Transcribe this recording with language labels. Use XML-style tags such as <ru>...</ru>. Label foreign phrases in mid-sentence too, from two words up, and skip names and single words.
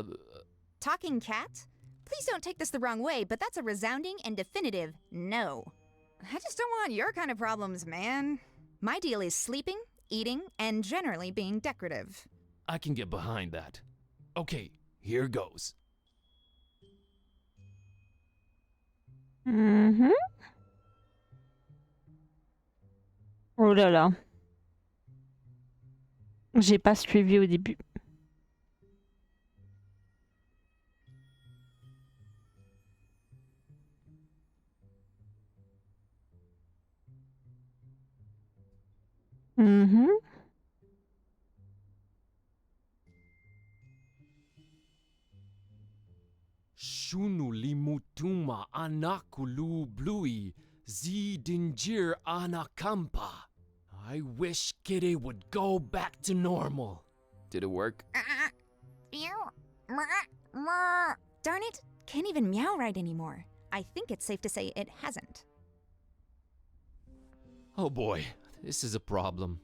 <en>Talking cat? Please don't take this the wrong way, but that's a resounding and definitive no. I just don't want your kind of problems, man. My deal is sleeping, eating, and generally being decorative. I can get behind that. Okay, here goes. Mhm.</en> <fr>Oh là là. J'ai pas suivi au début. Mhm. Shunu limutuma anakulu blui zidingir anakampa.</fr> <en>I wish Kitty would go back to normal. Did it work? Darn it, can't even meow right anymore. I think it's safe to say it hasn't. Oh boy, this is a problem.</en>